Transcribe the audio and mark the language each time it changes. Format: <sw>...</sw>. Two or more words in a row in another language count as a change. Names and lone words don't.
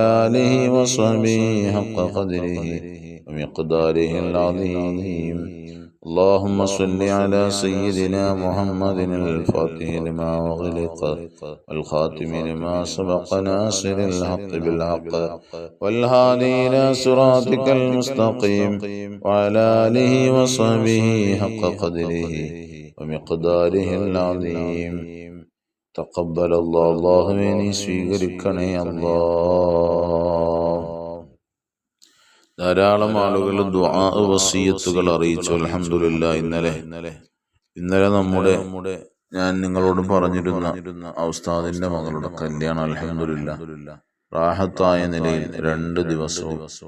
<ar>آله وصحبه حق قدره ومقداره العظيم اللهم صل على سيدنا محمد الفاتح لما أغلق والخاتم لما سبق ناصر الحق بالحق والهادي إلى صراطك المستقيم وعلى آله وصحبه حق قدره ومقداره العظيم تقبل الله مني</ar> <ml>സ്വീകരിക്കണേ അല്ലാഹ് ധാരാളം ആളുകൾ ദുആ വസിയത്തുകൾ അറിയിച്ചു അൽഹംദുലില്ലാഹ് ഇന്നലെ നമ്മുടെ ഞാൻ നിങ്ങളോട് പറഞ്ഞിരുന്ന ഉസ്താദിന്റെ മകളുടെ കല്യാണം അൽഹംദുലില്ലാഹ് റാഹത്തായ നിലയിൽ 2 ദിവസവും</ml>